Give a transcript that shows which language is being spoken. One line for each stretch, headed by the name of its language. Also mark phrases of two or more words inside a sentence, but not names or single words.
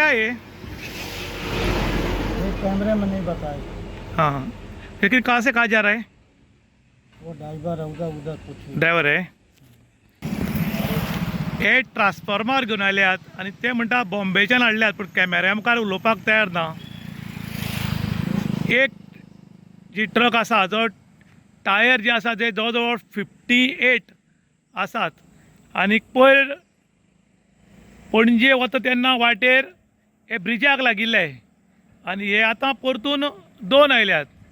Hindi: क्या है ये? कैमरे में नहीं बताए। हाँ हाँ, लेकिन कहाँ से कहाँ जा रहा है? वो ड्राइवर है, उधर उधर कुछ
Marathi: ड्रायव्हर आहे.
Konkani: हे ट्रान्सफॉर्मर घेवन आयल्यात आनी ते म्हणटा बॉम्बेच्यान हाडल्यात, पूण कॅमेऱ्या मुखार उलोवपाक तयार ना. एक जी ट्रक आसा जो टायर जे आसा ते जवळ जवळ 58 आसात आनी पयर पणजे वता तेन्ना वाटेर हे ब्रिजाक लागिल्ले आनी हे आतां परतून 2 आयल्यात.